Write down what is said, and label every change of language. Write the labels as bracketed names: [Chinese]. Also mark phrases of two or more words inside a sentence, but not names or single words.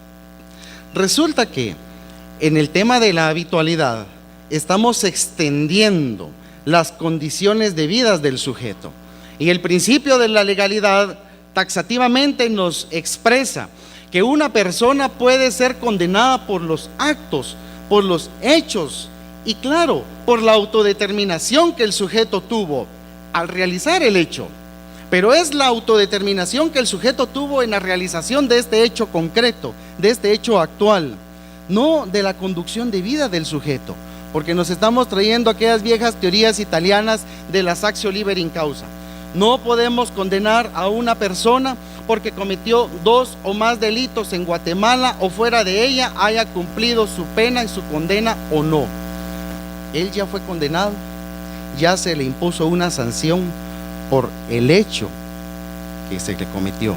[Spanish] Resulta que en el tema de la habitualidad estamos extendiendo las condiciones debidas del sujeto, y el principio de la legalidad taxativamente nos expresa que una persona puede ser condenada por los actos, por los hechos y claro, por la autodeterminación que el sujeto tuvo al realizar el hecho. Pero es la autodeterminación que el sujeto tuvo en la realización de este hecho concreto, de este hecho actual, no de la conducción de vida del sujeto, porque nos estamos trayendo aquellas viejas teorías italianas de la [Latin] actio liberi in causa. [Spanish] No podemos condenar a una persona porque cometió 2 o más delitos en Guatemala o fuera de ella, haya cumplido su pena y su condena o no. Él ya fue condenado, ya se le impuso una sanción por el hecho que se le cometió.